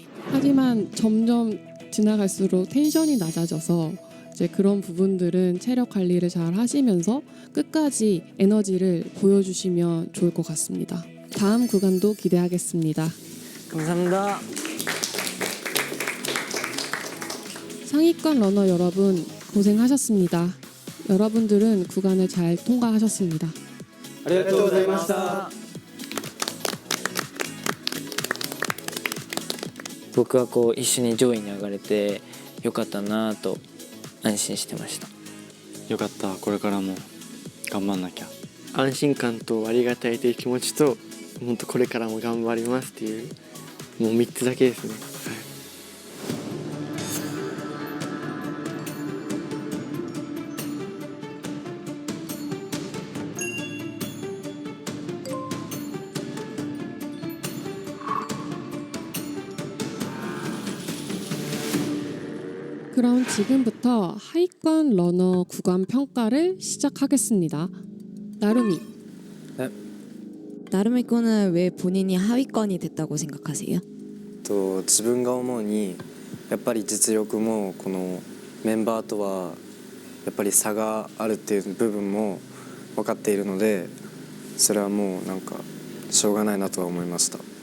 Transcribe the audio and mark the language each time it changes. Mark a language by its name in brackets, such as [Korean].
[Korean] 하지만 점점 지나갈수록 텐션이 낮아져서 이제 그런 부분들은 체력 관리를 잘 하시면서 끝까지 에너지를 보여주시면 좋을 것 같습니다. 다음 구간도 기대하겠습니다. 감사합니다. 상위권 러너 여러분 고생하셨습니다. 여러분들은 구간을 잘 통과하셨습니다. [Japanese] ありがとうございました。僕はこう一緒に上位に上がれてよかったなと安心してました。よかった、これからも頑張んなきゃ。安心感とありがたいという気持ちと本当これからも頑張りますっていうもう3つだけですね。 [Korean] 그럼 지금부터 하위권 러너 구간 평가를 시작하겠습니다. 나루미. 나름의 거는 왜 본인이 하위권이 됐다고 생각하세요? [Japanese] 自分が思うにやっぱり実力もこのメンバーとはやっぱり差があるっていう部分も分かっているので、それはもうなんかしょうがないなとは思いました。